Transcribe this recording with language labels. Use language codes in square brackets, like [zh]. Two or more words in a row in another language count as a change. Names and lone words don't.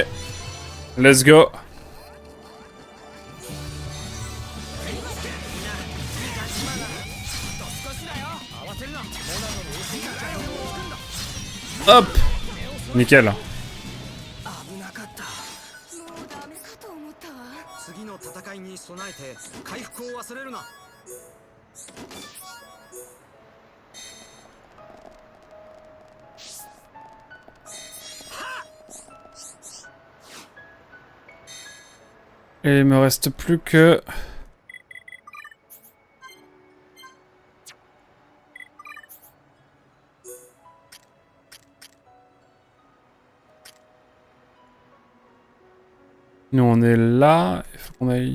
[en] Let's go. Hop. [fr] Nickel. [ja] 次の戦いに備えて回復を忘れるな。 [fr] Et il me reste plus que... Nous on est là, il faut qu'on aille...